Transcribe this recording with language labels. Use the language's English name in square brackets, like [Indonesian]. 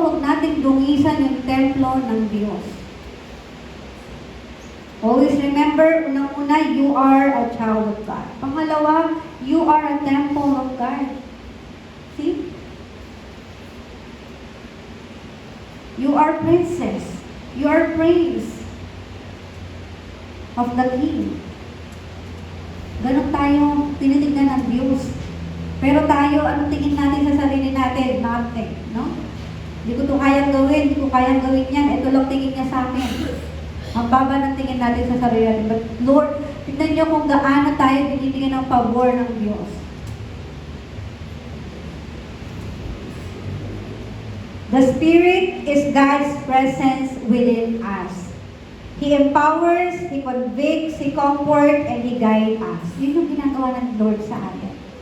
[Filipino] Huwag natin dungisan yung templo ng Diyos. [English] Always remember, unang-una, you are a child of God. Pangalawa, you are a temple of God. See? You are princess. You are praise of the King. [Filipino] Ganon tayo tinitignan ng Diyos. Pero tayo, anong tingin natin sa sarili natin? Nothing, no? Hindi ko ito kayang gawin, hindi ko kayang gawin yan. Ito lang tingin niya sa akin. Ang baba ng tingin natin sa sarili natin. But Lord, tignan niyo kung gaano tayo binibigyan ng pabor ng Diyos. [English] The Spirit is God's presence within us. He empowers, He convicts, He comforts, and He guides us. [Filipino] Yun yung ginagawa ng Lord sa atin.